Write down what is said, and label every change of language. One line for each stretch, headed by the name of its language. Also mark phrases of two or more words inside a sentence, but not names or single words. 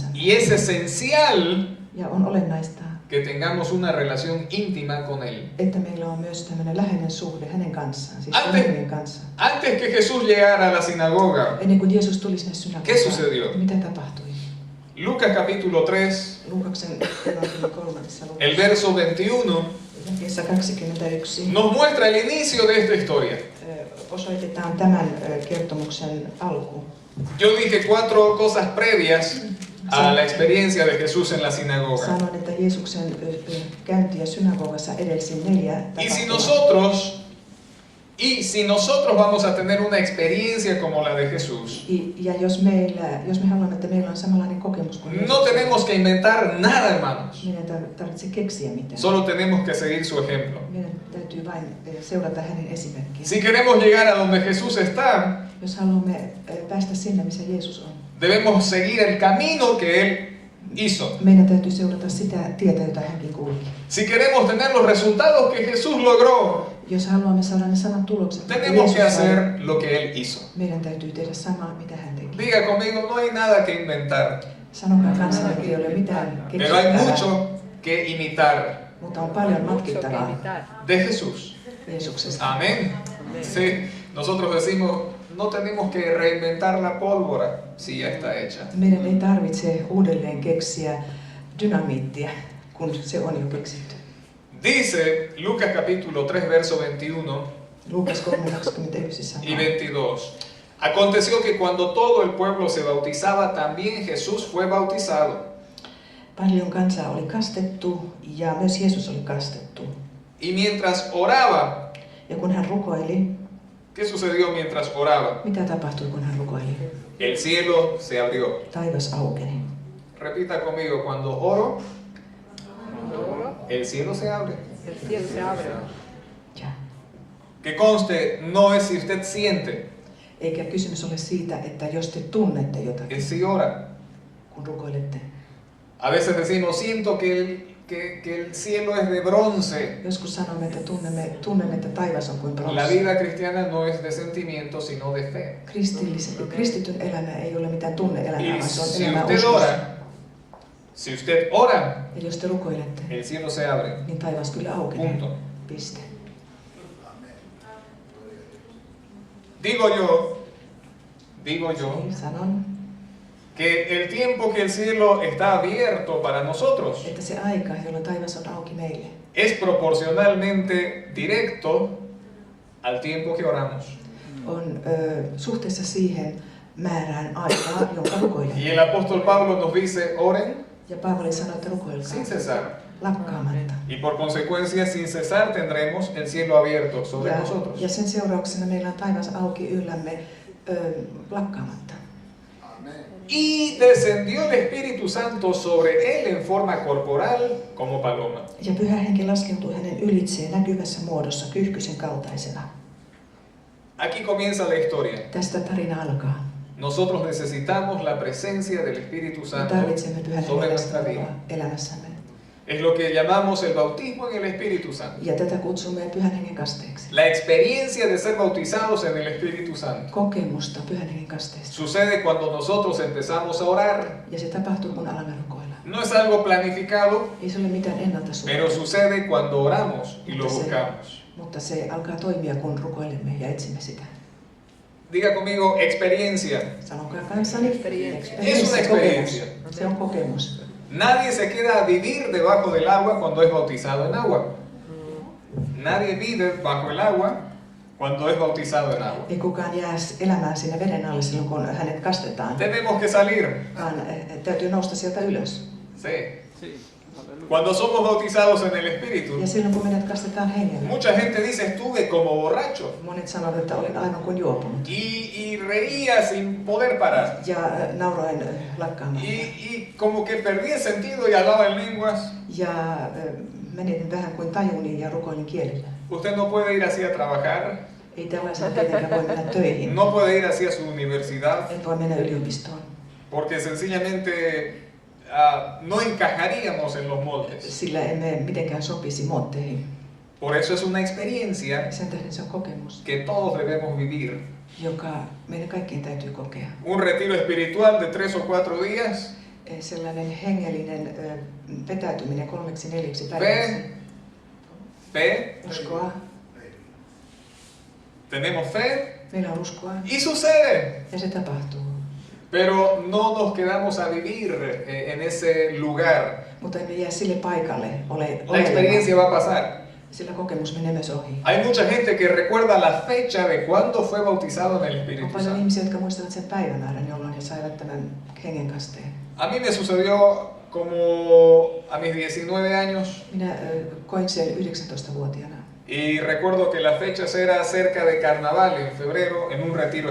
Spanish: Y es esencial
Finnish: Ja on olennaista,
Spanish: que tengamos una relación íntima con Él.
Finnish: että meillä on myös tämmöinen läheinen suhde hänen kanssaan, siis
Spanish: Antes-
Finnish: Hengen kanssa.
Spanish: Antes que Jesús llegara a la sinagoga,
Finnish: Ennen kuin Jeesus tuli sinne
Spanish: ¿Qué
Finnish: synagogaan,
Spanish: sucedió?
Finnish: mitä tapahtui?
Spanish: Lucas capítulo 3,
Finnish: Luukaksen evankeliumin 3.
Spanish: el
Finnish: luvussa,
Spanish: verso 21,
Finnish: jakeessa 21,
Spanish: nos muestra el inicio de esta historia.
Finnish: osoitetaan tämän kertomuksen alku.
Spanish: Yo dije 4 cosas previas a la experiencia de Jesús en la sinagoga.
Finnish: Sanoin, että Jeesuksen käyntiä synagogassa edelsi 4
Spanish: Y si
Finnish: tapahtumaa.
Spanish: nosotros vamos a tener una experiencia como la de Jesús,
Finnish: Ja jos me haluamme, että meillä on samanlainen kokemus kuin
Spanish: no tenemos que inventar nada, hermanos.
Finnish: meidän ei tarvitse keksiä mitään.
Spanish: Solo tenemos que seguir su ejemplo.
Finnish: Meidän täytyy vain seurata hänen esimerkkiä.
Spanish: Si queremos llegar a donde Jesús está,
Finnish: Jos haluamme päästä sinne, missä Jeesus on,
Spanish: debemos seguir el camino que Él hizo.
Finnish: meidän täytyy seurata sitä tietä, jota hänkin kulki.
Spanish: Si queremos tener los resultados que Jesús logró,
Finnish: Jos haluamme saada ne samat tulokset, mitä
Spanish: tenemos que
Finnish: Jeesus sai,
Spanish: hacer lo que Él hizo.
Finnish: meidän täytyy tehdä samaa, mitä hän teki.
Spanish: Diga conmigo, no hay nada que inventar,
Finnish: Sanokaa kansalle, että ei ole mitään
Spanish: pero hay
Finnish: keksittävää,
Spanish: mucho que imitar
Finnish: mutta on paljon matkittavaa
Spanish: de Jesús.
Finnish: Jeesuksesta.
Spanish: Amén. Sí, nosotros decimos, no tenemos que reinventar la pólvora si ya está hecha.
Finnish: Meidän ei tarvitse uudelleen keksiä dynamiittia, kun se on jo keksitty.
Spanish: Dice Lucas capítulo 3, verso 21
Finnish: Luukas 3:21
Spanish: y
Finnish: sanoo. 22.
Spanish: Aconteció que cuando todo el pueblo se bautizaba, también Jesús fue bautizado.
Finnish: Paljon kansaa oli kastettu ja myös Jeesus oli kastettu.
Spanish: Y mientras oraba,
Finnish: Ja kun hän rukoili,
Spanish: ¿qué sucedió mientras oraba?
Finnish: mitä tapahtui kun hän rukoili?
Spanish: El cielo se abrió.
Finnish: Taivas aukeni.
Spanish: Repita conmigo, cuando oro, el cielo se abre. El cielo se abre.
Finnish: Ja.
Spanish: Que conste, no es si usted siente,
Finnish: Eikä kysymys ole siitä, että jos te tunnette jotakin,
Spanish: es si ora.
Finnish: kun rukoilette.
Spanish: A veces decimos, siento que el cielo es de bronce.
Finnish: Joskus sanomme, että tunnemme, että taivas on kuin
Spanish: La
Finnish: pronssi.
Spanish: vida cristiana no es de sentimiento, sino de fe.
Finnish: Kristityn elämä ei ole mitään tunne-elämää,
Spanish: Y
Finnish: vaan se on
Spanish: si
Finnish: elämää
Spanish: usted
Finnish: uskossa.
Spanish: ora, si usted ora,
Finnish: Ja jos te rukoilette,
Spanish: el cielo se abre.
Finnish: niin taivas kyllä aukenee.
Spanish: Punto.
Finnish: Piste.
Spanish: Digo yo
Finnish: Sanon,
Spanish: que el tiempo que el cielo está abierto para nosotros
Finnish: että se aika, jolloin taivas on auki meille,
Spanish: es proporcionalmente directo al tiempo que oramos.
Finnish: on suhteessa siihen määrään aikaa, jonka
Spanish: Y
Finnish: rukoilemme.
Spanish: el apóstol Pablo nos dice, oren
Finnish: Ja Paavali sanoi, että
Spanish: sin
Finnish: rukoilkaa
Spanish: cesar.
Finnish: lakkaamatta.
Spanish: Y por consecuencia, sin cesar tendremos el cielo abierto sobre nosotros.
Finnish: Ja sen seurauksena meillä on taivas auki yllämme lakkaamatta.
Spanish: Y descendió el Espíritu Santo sobre él en forma corporal como paloma.
Finnish: Ja Pyhä Henki laskeutui hänen ylitseen näkyvässä muodossa kyyhkysen kaltaisena.
Spanish: Aquí comienza la historia.
Finnish: Tästä tarina alkaa.
Spanish: Nosotros necesitamos la presencia del Espíritu
Finnish: Me
Spanish: Santo
Finnish: tarvitsemme Pyhän
Spanish: sobre
Finnish: Hengen
Spanish: nuestra vida.
Finnish: läsnäoloa elämässämme.
Spanish: Es lo que llamamos el bautismo en el Espíritu Santo.
Finnish: Ja tätä kutsumme Pyhän Hengen kasteeksi.
Spanish: La experiencia de ser bautizados en el Espíritu Santo.
Finnish: Kokemusta Pyhän Hengen kasteesta.
Spanish: Sucede cuando nosotros empezamos a orar.
Finnish: Ja se tapahtuu, kun alamme rukoilla.
Spanish: No es algo planificado,
Finnish: Ei se ole mitään ennalta
Spanish: pero
Finnish: suunniteltua,
Spanish: sucede cuando oramos y lo buscamos.
Finnish: mutta se alkaa toimia, kun rukoilemme ja etsimme sitä.
Spanish: Diga conmigo, experiencia.
Finnish: Sanokaa kanssani.
Spanish: Es una experiencia.
Finnish: Kokemus. Se on kokemus.
Spanish: Nadie se queda a vivir debajo del agua cuando es bautizado en agua. Nadie vive bajo el agua cuando es bautizado en agua.
Finnish: Ei kukaan jää elämään sinne veden alle silloin, kun hänet kastetaan,
Spanish: Tenemos que salir.
Finnish: vaan täytyy nousta sieltä ylös.
Spanish: Sí. Cuando somos bautizados en el Espíritu,
Finnish: Ja silloin, kun meidät kastetaan hengellä,
Spanish: mucha gente dice estuve como borracho
Finnish: monet sanovat, että olin aivan kuin juopunut.
Spanish: y reía sin poder parar.
Finnish: Ja nauroin lakkaamatta.
Spanish: Y como que perdí el sentido y hablaba en lenguas.
Finnish: Ja menin vähän kuin tajuni ja rukoilin kielillä.
Spanish: Usted no puede ir así a trabajar,
Finnish: Ei tällaisena tietenkään voi mennä töihin.
Spanish: no puede ir así a su universidad,
Finnish: En voi mennä yliopistoon.
Spanish: porque sencillamente no encajaríamos en los moldes.
Finnish: Sillä emme mitenkään sopisi muotteihin.
Spanish: Por eso es una experiencia
Finnish: Sen tähden se on kokemus,
Spanish: que todos debemos vivir.
Finnish: joka meidän kaikkien täytyy kokea.
Spanish: Un retiro espiritual de 3 o 4 días.
Finnish: Sellainen hengellinen vetäytyminen 3-4
Spanish: Fe,
Finnish: päiväksi.
Spanish: fe,
Finnish: Uskoa.
Spanish: tenemos fe
Finnish: Meillä on uskoa.
Spanish: y sucede.
Finnish: Ja se tapahtuu.
Spanish: Pero no nos quedamos a vivir en ese lugar.
Finnish: Mutta emme jää sille paikalle
Spanish: La experiencia va a pasar.
Finnish: sillä kokemus menee myös ohi.
Spanish: Hay mucha gente que recuerda la fecha de cuando fue bautizado en el
Finnish: On
Spanish: Espíritu
Finnish: paljon
Spanish: Santo.
Finnish: ihmisiä, jotka muistavat sen päivämäärän, jolloin he saivat tämän hengen kasteen.
Spanish: A mí me sucedió como a mis 19 años
Finnish: Minä koin sen 19-vuotiaana.
Spanish: y recuerdo que la fecha era cerca de Carnaval en febrero en un retiro